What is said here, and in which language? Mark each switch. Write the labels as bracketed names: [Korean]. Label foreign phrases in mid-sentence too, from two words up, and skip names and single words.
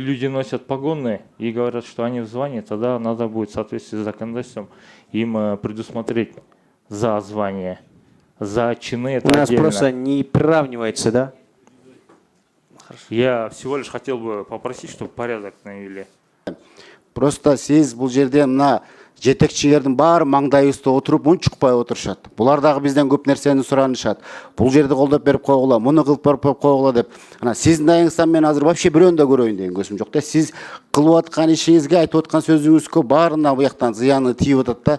[Russian] люди носят погоны и говорят, что они в звании, тогда надо будет в соответствии с законодательством им предусмотреть за звание, за чины. Это У нас отдельно. просто не приравнивается, да? Я всего лишь хотел бы попросить, чтобы порядок навели. [Kyrgyz] Просто сиз бул жерде мына жетекчилердин баары маңдайыбызда отуруп мун чукпай отурушат. Булар дагы бизден көп нерсени суранышат. Бул жерди колдоп берип койгула, муну кылып берип койгула деп. Ана сиздин дайыңыздан мен азыр вообще бирөөнү да көрөйүн деген көзүм жок да. Сиз кылып аткан ишиңизге, айтып аткан сөзүңүзгө баарына буяктан зыяны тийип атат да.